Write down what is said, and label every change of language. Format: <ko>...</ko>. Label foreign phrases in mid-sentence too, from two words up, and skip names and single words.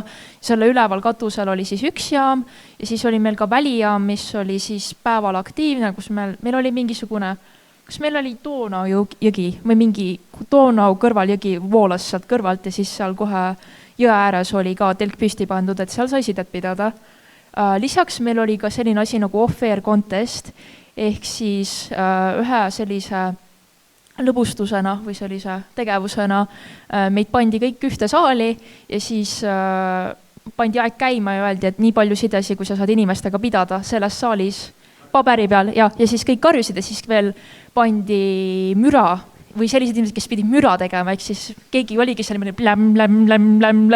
<et>Selle üleval katusel oli siis üks jaam ja siis oli meil ka välijaam, mis oli siis päeval aktiivne, kus meil oli mingisugune, kas meil oli Donau jõgi või mingi Donau kõrvaljõgi voolas sealt kõrvalt ja siis seal kohe jõe ääres oli ka telk püsti pandud, et seal sai sidet pidada. Lisaks meil oli ka selline asi nagu</et> <en>off-air contest</en> <et>ehk siis ühe sellise lõbustusena või sellise tegevusena meid pandi kõik ühte saali ja siis pandi aeg käima ja öeldi, et nii palju sidesi, kui sa saad inimestega pidada selles saalis paberi peal ja siis kõik karjusid ja siis veel pandi müra või sellised inimesed, kes pidid müra tegema, ehk siis keegi oligi selline läm.</et>